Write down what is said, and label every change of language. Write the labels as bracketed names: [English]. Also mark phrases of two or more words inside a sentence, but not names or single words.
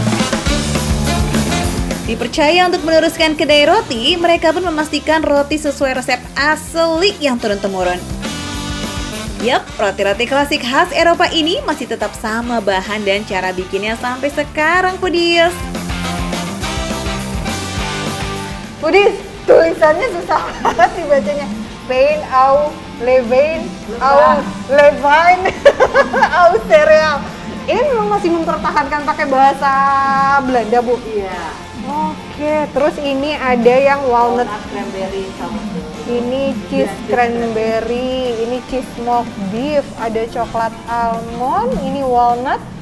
[Indonesian] Dipercaya untuk meneruskan kedai roti, mereka pun memastikan roti sesuai resep asli yang turun-temurun. Yap, roti-roti klasik khas Eropa ini masih tetap sama bahan dan cara bikinnya sampai sekarang, foodies. Foodies, tulisannya susah banget dibacanya. [French] Pain au levain au levine au cereal. [Indonesian] Ini memang masih mempertahankan pakai bahasa Belanda, Bu? Iya. Oke, terus ini ada yang walnut cranberry sama ini [English] cheese cranberry, [Indonesian] ini [English] cheese smoked beef, [Indonesian] ada coklat almond, ini walnut.